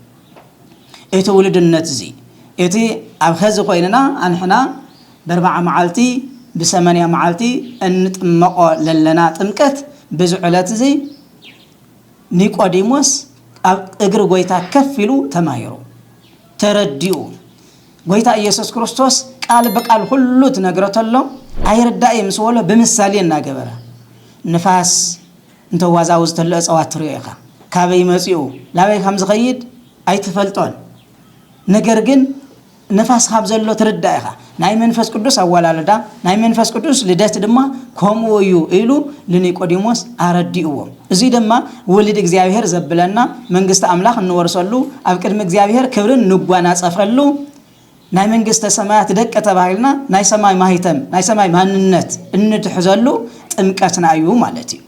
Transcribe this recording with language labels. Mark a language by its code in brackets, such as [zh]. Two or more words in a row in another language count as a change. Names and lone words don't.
[ti] እቲ ውልድነት እዚ እቲ ኣብ ኸዚ ኮይንና አንሕና ብ40 መዓልቲ ብ80 መዓልቲ እንጥመቆ ለለና ጥምቀት ብዝዕለት እዚ ኒቆዲሞስ ኣብ እግር ጎይታ ከፊሉ ተማሂሩ ተረዲኡ ጎይታ ኢየሱስ ክርስቶስ ቃል በቃል ሁሉ ተነግረተሎ አይረዳይ ምስወለ በምሳሌ እናገበረ ንፋስ እንተዋዛው ዝተለ ጸዋትሩ ይኻ ካበይ መጽኡ ላበይ ከም ዝኸይድ አይተፈልጦን ነገር ግን ንፋስ ካብ ዘሎ ተረዳይ ይኻ ናይ መንፈስ ቅዱስ አዋላለዳ ናይ መንፈስ ቅዱስ ልደት ድማ ከምኡዩ ኢሉ ለኒቆዲሞስ አረዲኡዎ እዚ ድማ ወልድ እግዚአብሔር ዘብለና መንግስት አምላክ እንወርሰሉ ኣብ ቅድሚ እግዚአብሔር ክብርን ንጓናጸፈሉ ናይ መንግስተ ሰማያት ደቀ ተባሂልና ናይ ሰማይ ማህተም ናይ ሰማይ ማንነት እንድሕዘሉ ጥምቀትና እዩ ማለት እዩ